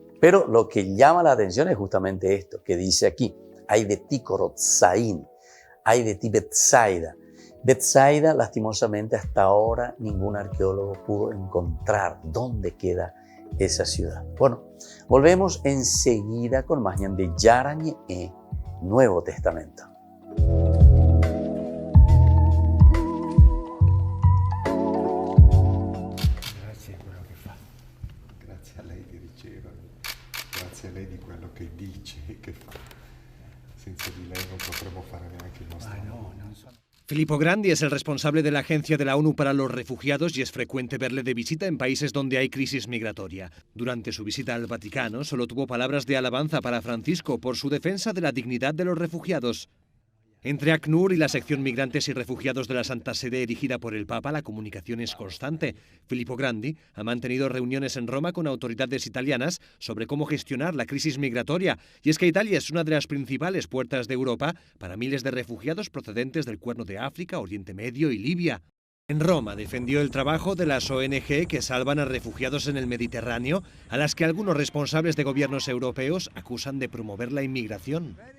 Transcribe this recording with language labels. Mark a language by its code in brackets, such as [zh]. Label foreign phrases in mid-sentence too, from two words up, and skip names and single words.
[es] Pero lo que llama la atención es justamente esto que dice aquí: hay de ti Corotzaín, hay de ti Betsaida. Betsaida, lastimosamente, hasta ahora ningún arqueólogo pudo encontrar dónde queda esa ciudad. Bueno, volvemos enseguida con más Ñande Yarañé, Nuevo Testamento. [it] Grazie a quello che fa, grazie a lei di ricevere, grazie a lei di quello che dice e che fa. Senza di lei non potremmo fare neanche il nostro lavoro. [es] Filippo Grandi es el responsable de la Agencia de la ONU para los Refugiados y es frecuente verle de visita en países donde hay crisis migratoria. Durante su visita al Vaticano solo tuvo palabras de alabanza para Francisco por su defensa de la dignidad de los refugiados. Entre ACNUR y la sección Migrantes y Refugiados de la Santa Sede erigida por el Papa, la comunicación es constante. Filippo Grandi ha mantenido reuniones en Roma con autoridades italianas sobre cómo gestionar la crisis migratoria. Y es que Italia es una de las principales puertas de Europa para miles de refugiados procedentes del Cuerno de África, Oriente Medio y Libia. En Roma defendió el trabajo de las ONG que salvan a refugiados en el Mediterráneo, a las que algunos responsables de gobiernos europeos acusan de promover la inmigración.